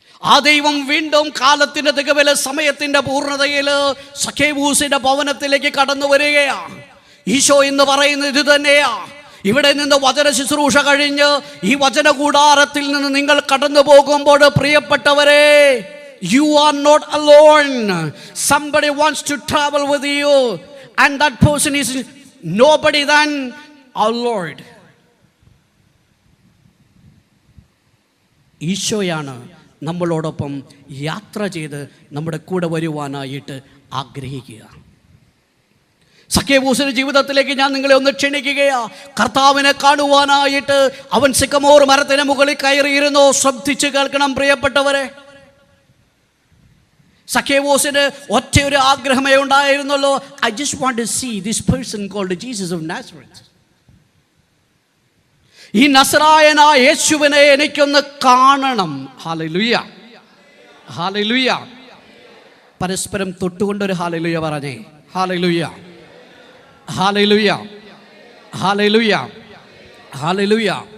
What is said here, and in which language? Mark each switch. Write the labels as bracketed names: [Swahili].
[Malayalam] ആ ദൈവം വീണ്ടും കാലത്തിന്റെ തികവില്, സമയത്തിന്റെ പൂർണ്ണതയില് സഖേവൂസിന്റെ ഭവനത്തിലേക്ക് കടന്നു വരികയാണ്. ഈശോ എന്ന് പറയുന്നത് ഇത് തന്നെയാ. ഇവിടെ നിന്ന് വചന ശുശ്രൂഷ കഴിഞ്ഞ് ഈ വചന കൂടാരത്തിൽ നിന്ന് നിങ്ങൾ കടന്നു പോകുമ്പോൾ പ്രിയപ്പെട്ടവരെ, [English] you are not alone. Somebody wants to travel with you, and that person is nobody than our Lord. [Malayalam] ഈശോയാണ് നമ്മളോടൊപ്പം യാത്ര ചെയ്ത് നമ്മുടെ കൂടെ വരുവാനായിട്ട് ആഗ്രഹിക്കുക. സഖേവൂസിന്റെ ജീവിതത്തിലേക്ക് ഞാൻ നിങ്ങളെ ഒന്ന് ക്ഷണിക്കുകയാ. കർത്താവിനെ കാണുവാനായിട്ട് അവൻ സിക്കമോർ മരത്തിന് മുകളിൽ കയറിയിരുന്നു. ശ്രദ്ധിച്ച് കേൾക്കണം പ്രിയപ്പെട്ടവരെ. സഖേവൂസിന് ഒറ്റ ഒരു ആഗ്രഹമേ ഉണ്ടായിരുന്നുള്ളൂ. [English] I just want to see this person called Jesus of Nazareth. [Malayalam] ഈ നസറായനായ യേശുവിനെ എനിക്കൊന്ന് കാണണം. Hallelujah, hallelujah. പരസ്പരം തൊട്ടുകൊണ്ടൊരു ഹല്ലേലൂയ പറഞ്ഞേ. Hallelujah, hallelujah, hallelujah, hallelujah.